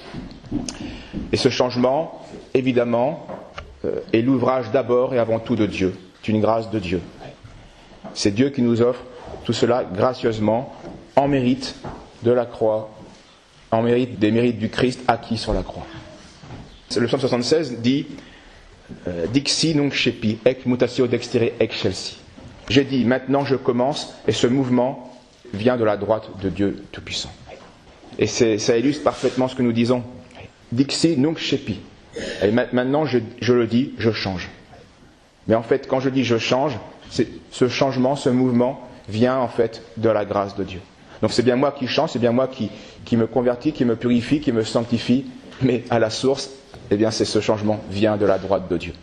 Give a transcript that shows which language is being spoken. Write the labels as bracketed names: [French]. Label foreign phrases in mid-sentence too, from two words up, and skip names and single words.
[French] Et ce changement, évidemment, est l'ouvrage d'abord et avant tout de Dieu. C'est une grâce de Dieu. C'est Dieu qui nous offre tout cela gracieusement, en mérite de la croix, en mérite des mérites du Christ acquis sur la croix. Le psaume 76 dit « [Latin] Dixi nunc scepi, ec mutatio dextere excelsi ». [French] J'ai dit, maintenant je commence, et ce mouvement vient de la droite de Dieu Tout-Puissant. Et ça illustre parfaitement ce que nous disons. [Latin] Dixi nunc scepi. [French] Et maintenant je le dis, je change. Mais en fait, quand je dis je change, ce changement, ce mouvement vient en fait de la grâce de Dieu. Donc c'est bien moi qui change, c'est bien moi qui me convertis, qui me purifie, qui me sanctifie, mais à la source, eh bien c'est ce changement vient de la droite de Dieu.